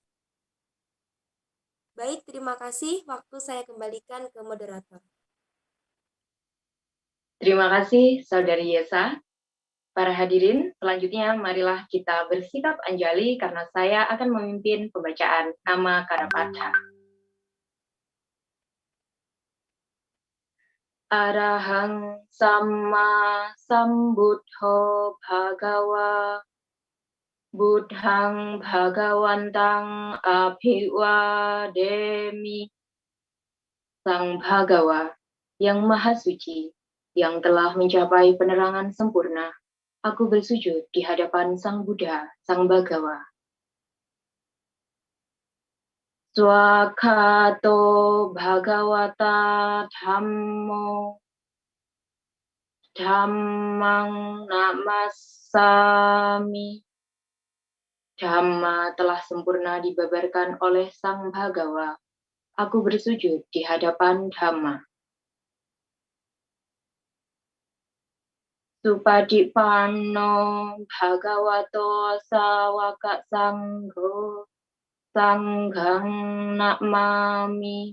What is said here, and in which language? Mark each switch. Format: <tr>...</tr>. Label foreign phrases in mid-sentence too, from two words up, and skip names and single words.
<id>Baik, terima kasih. Waktu saya kembalikan ke moderator. Terima kasih, Saudari Yesa. Para hadirin, selanjutnya marilah kita bersikap anjali karena saya akan memimpin pembacaan nama Karapatha.</id> <pi>Arahang Samma Sambuddho Bhagawa Buddhang Bhagawantang Abhiwademi.</pi> <id>Sang Bhagawa yang Maha Suci, yang telah mencapai penerangan sempurna, Aku bersujud di hadapan Sang Buddha, Sang Bhagawa.</id> <pi>Swakato Bhagawata Dhammo Dhammang Namasami.</pi> <id>Dhamma telah sempurna dibabarkan oleh Sang Bhagawa. Aku bersujud di hadapan Dhamma.</id> <pi>Supadipanno Bhagavato Sawaka Sangho Sanghang Namami.</pi>